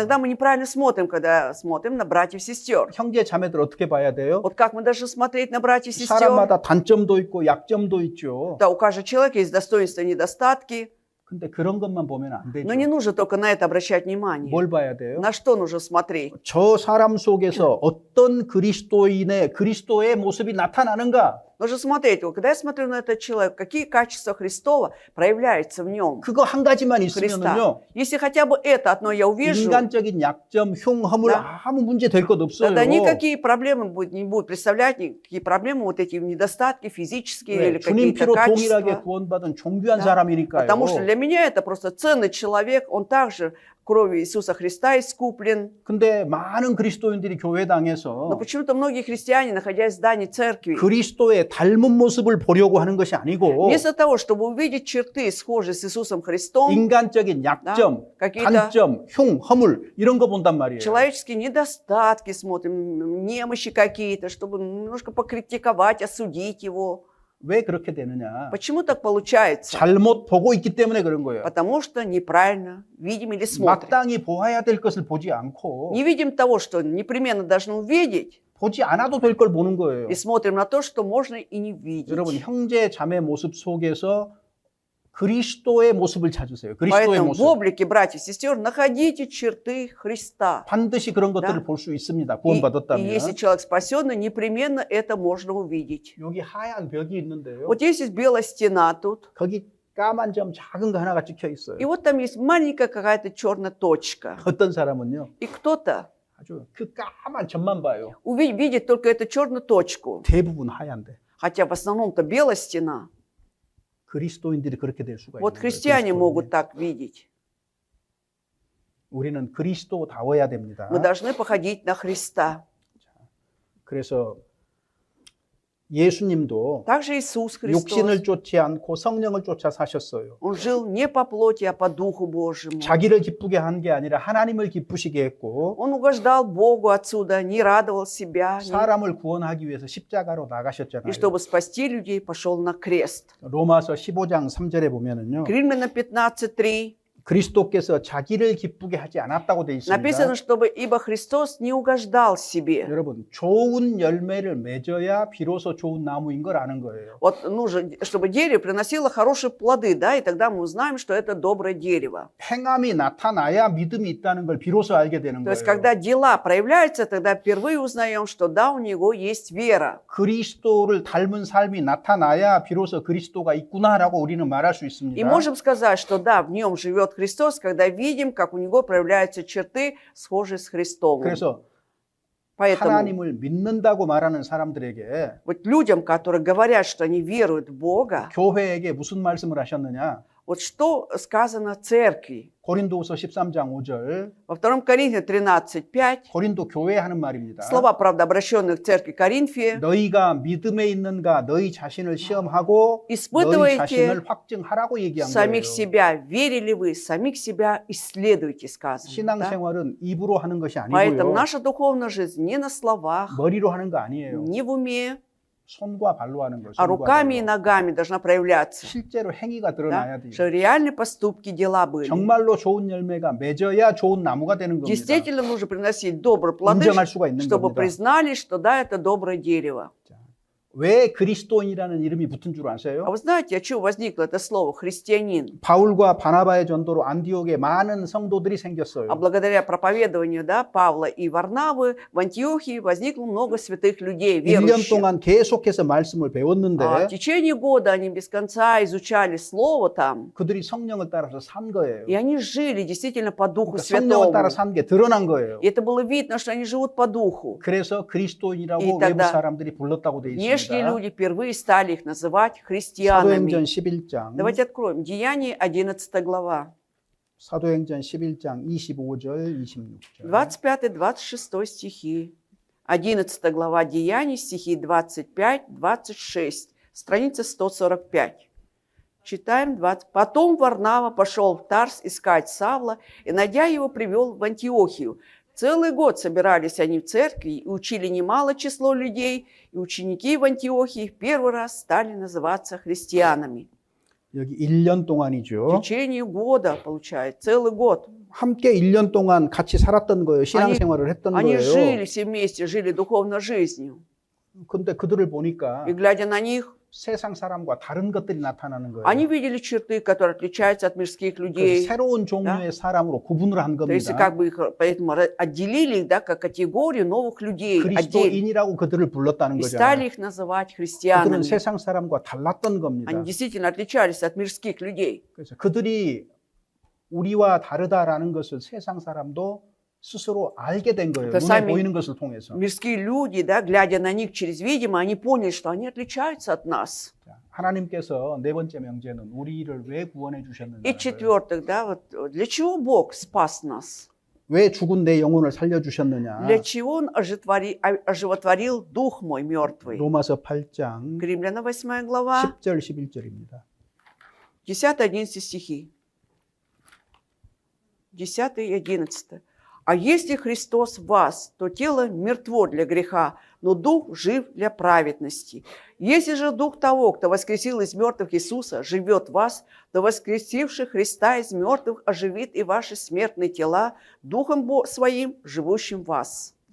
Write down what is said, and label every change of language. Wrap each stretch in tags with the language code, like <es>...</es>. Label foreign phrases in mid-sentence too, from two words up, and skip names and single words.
<ru>Иногда мы неправильно смотрим, когда смотрим на братьев и сестер.</ru> <ko>형제 자매들 어떻게 봐야 돼요?</ko> <ru>Вот как мы должны смотреть на братьев и сестер?</ru> <ko>사람마다 단점도 있고 약점도 있죠.</ko> <ru>Да, у каждого человека есть достоинства и недостатки,</ru> <ko>근데 그런 것만 보면 안 되죠.</ko> <ru>но не нужно только на это обращать внимание.</ru> <ko>뭘 봐야 돼요?</ko> <ru>На что нужно смотреть?</ru> <ko>저 사람 속에서 어떤 그리스도의 모습이 나타나는가?</ko> <ru>Нужно смотреть, вот когда я смотрю на этот человек, какие качества Христова проявляются в нем.</ru> <ko>그거 한 가지만</ko> <ru>Христа.</ru> <ko>있으면은요.</ko> <ru>Если хотя бы это одно я увижу,</ru> <ko>인간적인 약점, 흉허물</ko> <ru>Да.</ru> <ko>아무 문제 될 것 없어요.</ko> <ru>тогда никакие проблемы не будут представлять, никакие проблемы, вот эти недостатки физические</ru> <ko>네,</ko> <ru>или</ru> <ko>주님</ko> <ru>какие-то</ru> <ko>피로 동일하게</ko> <ru>качества.</ru> <ko>구원받은 존귀한</ko> <ru>Да.</ru> <ko>사람이니까요.</ko> <ru>Потому что для меня это просто ценный человек, он также кровью Иисуса Христа искуплен.</ru> <ko>근데 많은 그리스도인들이</ko> <ru>Но</ru> <ko>교회당에서</ko> <ru>почему-то многие христиане, находясь в здании церкви,</ru> <ko>그리스도의 닮은 모습을 보려고 하는 것이 아니고</ko> <ru>вместо того, чтобы увидеть черты, схожие с Иисусом Христом,</ru> <ko>인간적인 약점,</ko> <ru>какие-то</ru> <ko>단점, 흉, 허물 이런 거 본단 말이에요.</ko> <ru>человеческие недостатки смотрим, немощи какие-то, чтобы немножко покритиковать, осудить его.</ru> <ko>왜 그렇게 되느냐?</ko> <ru>Почему так получается?</ru> <ko>잘못 보고 있기 때문에 그런 거예요.</ko> <ru>Потому что неправильно видим или смотрим.</ru> <ko>마땅히 보아야 될 것을 보지 않고</ko> <ru>Не видим того, что непременно должны увидеть,</ru> <ko>보지 않아도 될 걸 보는 거예요.</ko> <ru>и смотрим на то, что можно и не видеть.</ru> <ko>여러분 형제 자매 모습 속에서 그리스도의 모습을 찾으세요. 그리스도의</ko> <ru>Поэтому в</ru> <ko>모습.</ko> <ru>облике братьев и сестер находите черты Христа.</ru> <ko>반드시 그런 것들을</ko> <ru>Да.</ru> <ko>볼 수 있습니다.</ko> <ru>И</ru> <ko>구원받았다면.</ko> <ru>если человек спасенный, непременно это можно увидеть.</ru> <ko>여기 하얀 벽이 있는데요.</ko> <ru>Вот здесь есть белая стена тут,</ru> <ko>거기 까만 점 작은 거 하나가 찍혀 있어요.</ko> <ru>и вот там есть маленькая какая-то черная точка.</ru> <ko>어떤 사람은요.</ko> <ru>И кто-то</ru> <ko>아주 그 까만 점만 봐요.</ko> <ru>видит только эту черную точку,</ru> <ko>대부분 하얀데.</ko> <ru>хотя в основном-то белая стена.</ru> <ko>그리스도인들이 그렇게 될 수가</ko> <ru>Вот</ru> <ko>있는 거예요.</ko> <ru>христиане</ru> <ko>그리스도인이.</ko> <ru>могут так видеть.</ru> <ko>우리는 그리스도다워야 됩니다.</ko> <ru>Мы должны походить на Христа.</ru> <ko>그래서 예수님도</ko> <ru>Также Иисус Христос.</ru> <ko>육신을 쫓지 않고 성령을 쫓아 사셨어요.</ko> <ru>Он жил не по плоти, а по Духу Божьему.</ru> <ko>자기를 기쁘게 한 게 아니라 하나님을 기쁘시게 했고</ko> <ru>Он угождал Богу отсюда, не радовал себя.</ru> <ko>사람을 구원하기 위해서 십자가로</ko> <ru>И</ru> <ko>나가셨잖아요.</ko> <ru>чтобы спасти людей, пошел на крест.</ru> <ko>로마서 15장 3절에 보면은요.</ko> <ru>Римлянам 15:3</ru> <ko>그리스도께서 자기를 기쁘게 하지 않았다고 돼 있습니다.</ko> <ru>написано, чтобы ибо Христос не угождал себе.</ru> <ko>여러분, 좋은 열매를 맺어야 비로소 좋은 나무인 걸 아는 거예요.</ko> <ru>Вот нужно, чтобы дерево приносило хорошие плоды, да, и тогда мы узнаем, что это доброе дерево.</ru> <ko>행함이 나타나야 믿음이 있다는 걸 비로소 알게 되는</ko> <ru>То есть,</ru> <ko>거예요.</ko> <ru>когда дела проявляются, тогда впервые узнаем, что да, у него есть вера.</ru> <ko>그리스도를 닮은 삶이 나타나야 비로소 그리스도가 있구나라고 우리는 말할 수</ko> <ru>И</ru> <ko>있습니다.</ko> <ru>можем сказать, что да, в нем живет Христос, когда видим, как у него проявляются черты, схожие с Христом.</ru> <ko>그래서</ko> <ru>Поэтому</ru> <ko>하나님을 믿는다고 말하는 사람들에게</ko> <ru>вот людям, которые говорят, что они веруют в Бога,</ru> <ko>교회에게 무슨 말씀을 하셨느냐?</ko> <ru>вот что сказано церкви.</ru> <ko>고린도후서 13장 5절</ko> <ru>Во 2 Коринфянам 13:5</ru> <ko>고린도 교회에 하는 말입니다.</ko> <ru>слова, правда, обращенные к церкви Коринфе.</ru> <ko>너희가 믿음에 있는가 너희 자신을 시험하고 너희</ko> <ru>испытывайте</ru> <ko>자신을 확증하라고 얘기한 거예요.</ko> <ru>самих себя, верили вы, самих себя исследуйте, сказано. да?</ru> <ko>신앙생활은 입으로 하는 것이</ko> <ru>Поэтому</ru> <ko>아니고요.</ko> <ru>наша духовная жизнь не на словах,</ru> <ko>머리로 하는 거 아니에요.</ko> <ru>не в уме,</ru> <ko>손과 발로 하는 거예요.</ko> <ru>а</ru> <ko>손과</ko> <ru>руками и</ru> <ko>발로.</ko> <ru>ногами должна проявляться.</ru> <ko>실제로 행위가</ko> <ru>Да?</ru> <ko>드러나야 돼요.</ko> <ru>Что реальные поступки, дела были.</ru> <ko>정말로 좋은 열매가 맺어야 좋은 나무가 되는 겁니다.</ko> <ru>Действительно нужно приносить добрые плоды,</ru> <ko>인정할 수가 있는</ko> <ru>чтобы</ru> <ko>겁니다.</ko> <ru>признали, что да, это доброе дерево.</ru> <ko>왜 그리스도인이라는 이름이 붙은 줄</ko> <ru>А</ru> <ko>아세요?</ko> <ru>вы знаете, от чего возникло это слово «христианин»?</ru> <ko>바울과 바나바의 전도로 안디옥에 많은 성도들이</ko> <ru>А</ru> <ko>생겼어요.</ko> <ru>благодаря проповедованию, да, Павла и Варнавы в Антиохии возникло много святых людей,</ru> <ko>1년</ko> <ru>верующих.</ru> <ko>동안 계속해서 말씀을</ko> <ru>В</ru> <ko>배웠는데</ko> <ru>течение года они без конца изучали Слово там,</ru> <ko>그들이 성령을 따라서 산 거예요.</ko> <ru>и они жили действительно по Духу</ru> <ko>그러니까 성령을</ko> <ru>Святому.</ru> <ko>따라 산 게 드러난 거예요.</ko> <ru>И это было видно, что они живут по Духу.</ru> <ko>그래서 그리스도인이라고 이 외부</ko> <ru>тогда</ru> <ko>사람들이 불렀다고 되어</ko> <ru>Внешние</ru> <ko>있습니다.</ko> <ru>люди впервые стали их называть</ru> <ko>사도행전</ko> <ru>христианами.</ru> <ko>11장</ko> <ru>Давайте откроем. Деяние, 11 глава.</ru> <ko>사도행전 11장 25절 26절</ko> <ru>25-26 стихи. 11 глава Деяний, стихи 25-26. Страница 145. Читаем 20. «Потом Варнава пошел в Тарс искать Савла, и, найдя его, привел в Антиохию. Целый год собирались они в церкви и учили немало число людей, и ученики в Антиохии в первый раз стали называться христианами».</ru> <ko>여기 1년</ko> <ru>В</ru> <ko>동안이죠.</ko> <ru>течение года, получается, целый год.</ru> <ko>함께 1년 동안 같이 살았던 거예요. 신앙생활을 했던</ko> <ru>Они</ru> <ko>거예요.</ko> <ru>жили все вместе, жили духовной жизнью.</ru> <ko>근데 그들을 보니까</ko> <ru>И глядя на них,</ru> <ko>세상 사람과 다른 것들이 나타나는 거예요.</ko> <ru>они видели черты, которые отличаются от мирских</ru> <ko>그래서</ko> <ru>людей.</ru> <ko>새로운 종류의 사람으로 구분을 한</ko> <ru>То есть</ru> <ko>겁니다.</ko> <ru>как бы их поэтому отделили их, да, как категорию новых людей, отдельно,</ru> <ko>그리스도인이라고 그들을 불렀다는</ko> <ru>и</ru> <ko>거잖아요.</ko> <ru>стали их называть</ru> <ko>그들은</ko> <ru>христианами.</ru> <ko>세상 사람과 달랐던 겁니다.</ko> <ru>Они действительно отличались от мирских людей.</ru> <ko>그래서 그들이 우리와 다르다라는 것을 세상 사람도 스스로 알게 된 거예요. 그 눈에</ko> <ru>сами-</ru> <ko>보이는 것을 통해서.</ko> <ru>Мирские люди, да, глядя на них через видимо, они поняли, что они отличаются от нас.</ru> <ko>자, 하나님께서 네 번째 명제는 우리를 왜 구원해 주셨느냐.</ko> <ru>И в-четвертых, да, вот для чего Бог спас нас?</ru> <ko>왜 죽은 내 영혼을 살려 주셨느냐.</ko> <ru>Для чего Он оживотворил дух мой мертвый?</ru> <ko>로마서 8장</ko> <ru>Римляна 8 глава,</ru> <ko>10절 11절입니다.</ko> <ru>10-11 стихи. 10 и 11. «А если Христос в вас, то тело мертво для греха, но дух жив для праведности. Если же дух того, кто воскресил из мертвых Иисуса, живет в вас, то воскресивший Христа из мертвых оживит и ваши смертные тела духом своим, живущим в вас».</ru>